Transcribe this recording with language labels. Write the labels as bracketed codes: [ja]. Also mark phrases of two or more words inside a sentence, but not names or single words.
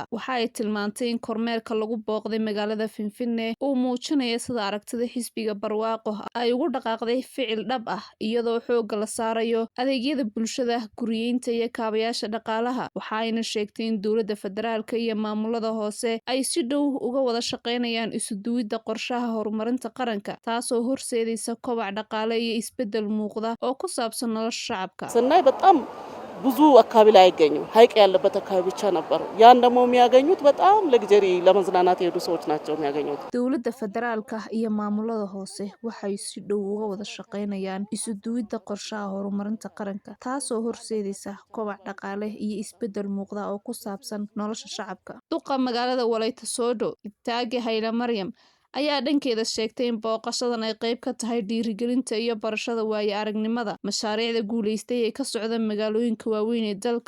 [so] Waxa ay tilmaantay in kormeerka lagu booqday magaalada Finfinne uu muujinayo sida aragtida xisbiga Barwaaqo ay ugu dhaqaaqday ficil dhab ah, iyadoo xoogga la saarayo adeegyada bulshada, guryeynta iyo kaabayaasha dhaqaalaha. Waxa ayna sheegtay in dowladda federaalka iyo maamulada hoose ay si dhow uga wada shaqeynayaan isu duwidda qorshaha horumarinta qaranka, taasoo horseedaysa kobac dhaqaale iyo isbeddel muuqda oo ku saabsan nolosha shacabka. [am] ስናይ በጣም ብዙ አካባቢ ላይ አይገኝም። ሀይቅ ያለበት አካባቢ ብቻ ነበር። ያን ደግሞ የሚያገኙት በጣም ለግጀሪ ለመዝናናት የሄዱ ሰዎች ናቸው የሚያገኙት። [so] dowladda federaalka iyo maamulada hoose waxay si dhow uga wada shaqeynayaan isu duwidda qorshaha horumarinta qaranka, taasoo horseedaysa kobac dhaqaale iyo isbeddel muuqda oo ku saabsan nolosha shacabka. Duqa magaalada Walayta Sodo, Itaage Hayle Maryam, ayaa dhankeeda sheegtay in booqashadan ay qayb ka tahay dhiirigelinta iyo barashada waayo-aragnimada mashaariicda guulaystay ee ka socda magaalooyinka waaweyn ee dalka.